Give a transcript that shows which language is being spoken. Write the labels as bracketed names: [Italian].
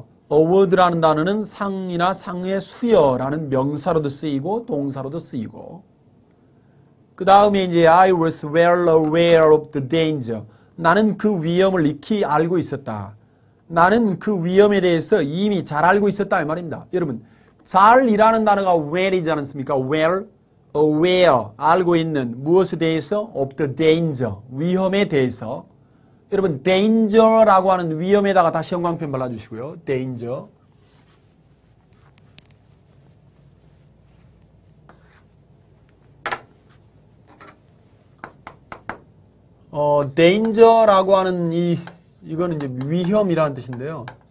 [Korean] award라는 단어는 상이나 상의 수여라는 명사로도 쓰이고 동사로도 쓰이고, 그 다음에 이제 [English] I was well aware of the danger. [Korean] 나는 그 위험을 익히 알고 있었다. 나는 그 위험에 대해서 이미 잘 알고 있었다 이 말입니다. 여러분 잘이라는 단어가 well이지 않습니까? well, aware, 알고 있는 무엇에 대해서? [English] of the danger, [Korean] 위험에 대해서. 여러분 danger라고 하는 위험에다가 다시 형광펜 발라주시고요. [English] danger. [Korean] danger라고 하는 이거는 이제 위험이라는 뜻인데요.